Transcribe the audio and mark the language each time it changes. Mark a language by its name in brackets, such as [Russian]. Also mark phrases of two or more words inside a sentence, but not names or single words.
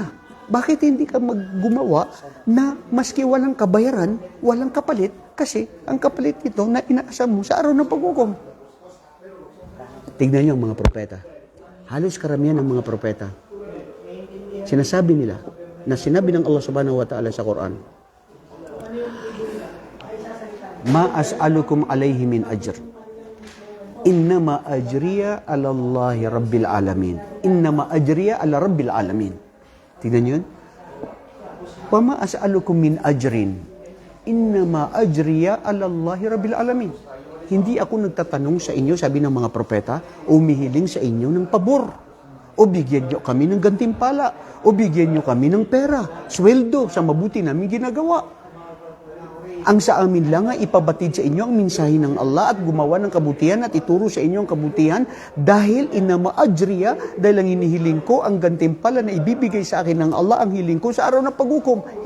[Filipino] Bakit hindi ka maggumawa na maski walang kabayaran, walang kapalit? Kasi ang kapalit ito na inaasam mo sa araw ng paghukom. Tignan niyo ang mga propeta. Halos karamihan ng mga propeta. Sinasabi nila, na sinabi ng Allah [Arabic] سبحانه وتعالى [Filipino] sa Quran, [Arabic] ما أسألكم عليه من أجر. إنما أجري على الله رب العالمين. إنما أجري على رب العالمين. [Filipino] Tingnan yun. [Arabic] وما أسألكم من أجر إنما أجري على الله رب العالمين. [Filipino] Hindi ako nagtatanong sa inyo, sabi ng mga propeta, umihiling sa inyo ng pabor. O bigyan nyo kami ng gantimpala, o bigyan nyo kami ng pera, sweldo sa mabuti namin ginagawa. Ang sa amin lang ay ipabatid sa inyo ang mensahe ng Allah at gumawa ng kabutihan at ituro sa inyo ang kabutihan dahil [Arabic] إنما أجري, [Filipino] dahil ang hinihiling ko ang gantimpala na ibibigay sa akin ng Allah, ang hiling ko sa araw ng paghukom.